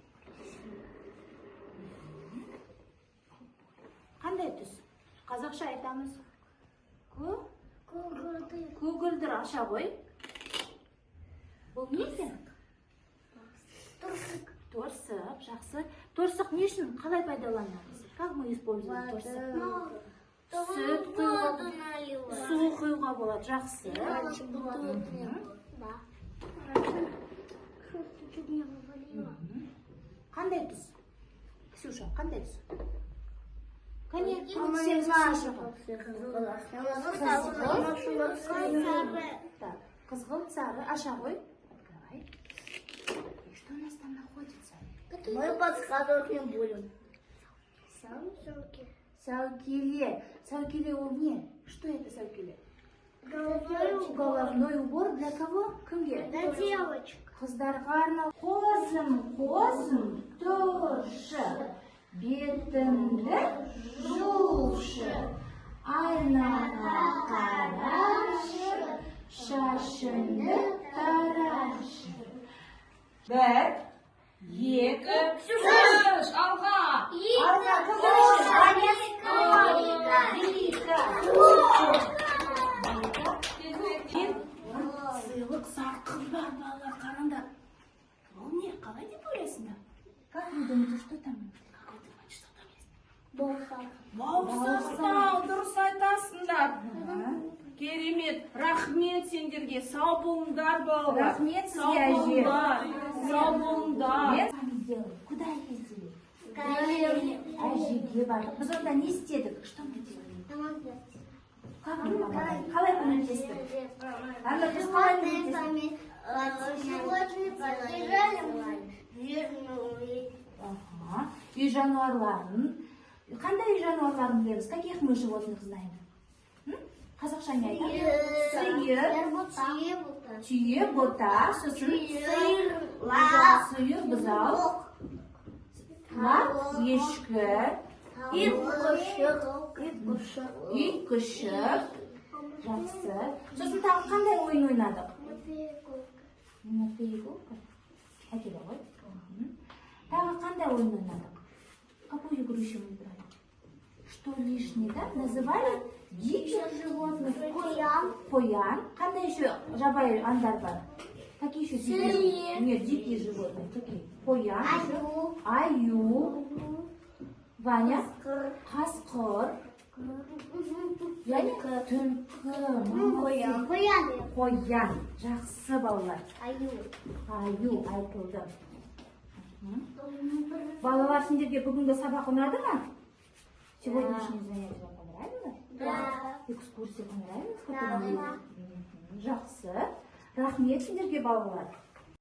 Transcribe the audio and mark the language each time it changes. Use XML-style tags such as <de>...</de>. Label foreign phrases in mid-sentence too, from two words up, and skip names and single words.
<kk>Қандай түс? Қазақша айтамыз. Көгілдір, аша ғой. Бұл не екен? Торсық, жақсы. Торсық не үшін? Қалай пайдаланамыз?</kk> <ru>Как мы используем торсық?</ru> <kk>Сүт құйуға, су құйуға болады, жақсы. Қандай түс? Ксюша, қандай түс? Қызғылт, сары, аша ғой.</kk> <ru>Что у нас там находится? Мы подсказывать не будем.</ru> <kk>Саукеле. Саукеле ол не?</kk> <ru>Что это саукеле? Головной убор для кого? Кімге? для девочек.</ru> <kk>Қыздарға арнау. Қозым, тұршы. Бетімді жушы. Айнаға қарашы. Шашымды тарашы. 1, 2, 3, алға. Сыйлық сарқын бар, балалар, қараңдар. Ол не, қалай деп ойлайсыңдар?</kk> <ru>Как вы думаете, что там?</ru> <kk>Бауырсақтау, дұрыс айтасыңдар. Керемет, рахмет сендерге. Сау болыңдар, балалар. Рахмет сізге, Сау әже. болыңдар. Сау болыңдар.</kk> <ru>Сами сделали. Куда ездили?</ru> <kk>Әжеге бардық. Біз онда не істедік?</kk> <ru>Что мы делали? Как мы помогали?</ru> <kk>Қалай көмектестік? Анда біз қалай көмектестік? Ага. Үй жануарларын. Қандай үй жануарларын білеміз?</kk> <ru>Каких мы животных знаем?</ru> <kk>Қазақша не айтады? Сиыр, түйе, бота, сосын сиыр, бұзау, ешкі, ит, күшік. Жақсы. Сосын тағы қандай ойын ойнадық? Әкеле ғой. Тағы қандай ойын ойнадық?</kk> <ru>Какую игру еще мы играли? Что лишнее, да? Называли диких животных.</ru> <kk>Поян. Қандай еще жабайы аңдар бар?</kk> <ru>Какие еще дикие животные? Нет, дикие животные. Какие?</ru> <kk>Поян. Аю. Ваня. Қасқыр. Және түлкі. Қоян. Жақсы балалар. Аю айтылды. Балалар, сендерге бүгінгі сабақ ұнады ма?</kk> <ru>Сегодняшнее занятие вам понравилось? Да. Экскурсия понравилась?</ru> <kk>Жақсы. Рахмет сендерге балалар.</kk>